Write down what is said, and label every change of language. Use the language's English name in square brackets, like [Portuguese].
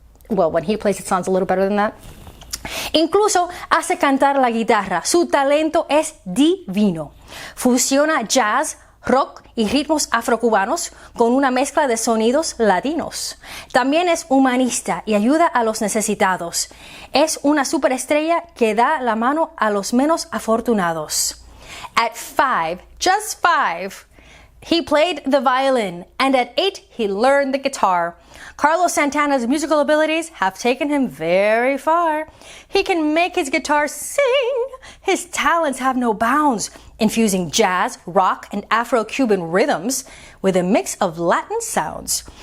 [English] Well, when he plays it sounds a little better than that. [Spanish] Incluso hace cantar la guitarra. Su talento es divino. Fusiona jazz, rock y ritmos afrocubanos con una mezcla de sonidos latinos. También es humanista y ayuda a los necesitados. Es una superestrella que da la mano a los menos afortunados. [English] At 5, just 5, he played the violin, and at 8, he learned the guitar. Carlos Santana's musical abilities have taken him very far. He can make his guitar sing. His talents have no bounds, infusing jazz, rock, and Afro-Cuban rhythms with a mix of Latin sounds.